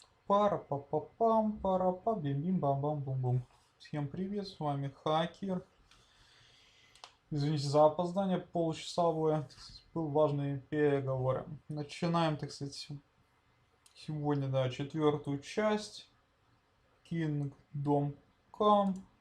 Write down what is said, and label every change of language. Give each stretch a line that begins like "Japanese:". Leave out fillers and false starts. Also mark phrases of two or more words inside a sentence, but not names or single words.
Russian: Пара-па-па-пам, пара-па-бим-бим-бам-бам-бум-бум. Всем привет, с вами Хакер. Извините за опоздание получасовое. Был важные переговоры. Начинаем, так сказать, сегодня, да, четвертую часть. Kingdom Come.